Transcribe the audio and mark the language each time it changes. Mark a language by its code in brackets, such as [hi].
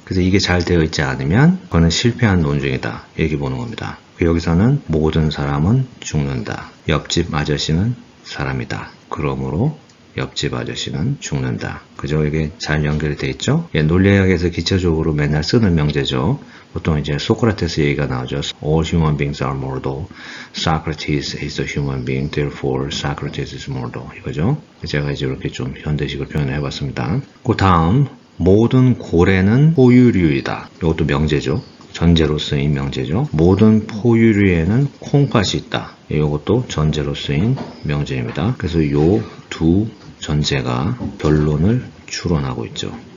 [ko] 그래서 이게 잘 되어 있지 않으면 그거는 실패한 논증이다. 이렇게 보는 겁니다. 여기서는 모든 사람은 죽는다. 옆집 아저씨는 사람이다. 그러므로 옆집 아저씨는 죽는다. 그죠? 이게 잘 연결이 되어 있죠? 예, 논리학에서 기초적으로 맨날 쓰는 명제죠. 보통 이제 소크라테스 얘기가 나오죠. [en] All human beings are mortal. Socrates is a human being. Therefore, Socrates is mortal. [ko] 이거죠? 제가 이제 이렇게 좀 현대식으로 표현해 봤습니다. 그 다음, 모든 고래는 포유류이다. 이것도 명제죠. 전제로 쓰인 명제죠. 모든 포유류에는 콩팥이 있다. 이것도 전제로 쓰인 명제입니다. 그래서 요 두 전제가 결론을 추론하고 있죠.